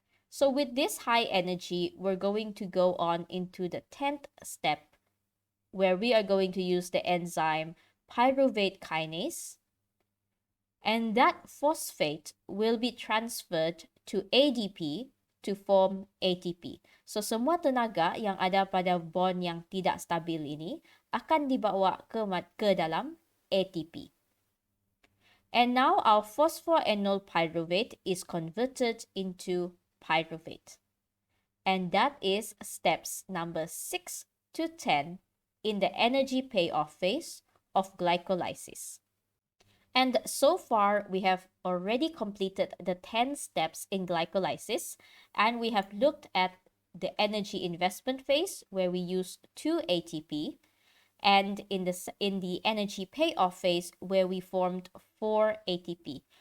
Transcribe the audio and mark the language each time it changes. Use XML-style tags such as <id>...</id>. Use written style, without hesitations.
<en>So with this high energy, we're going to go on into the 10th step, where we are going to use the enzyme pyruvate kinase, and that phosphate will be transferred to ADP to form ATP.</en> <ms>So semua tenaga yang ada pada bond yang tidak stabil ini akan dibawa ke dalam ATP.</ms> <en>And now our phosphoenol pyruvate is converted into pyruvate. and that is steps number 6 to 10 in the energy payoff phase of glycolysis. And so far, we have already completed the 10 steps in glycolysis, and we have looked at the energy investment phase where we use 2 ATP, and in the energy payoff phase where we formed 4 ATP.</en>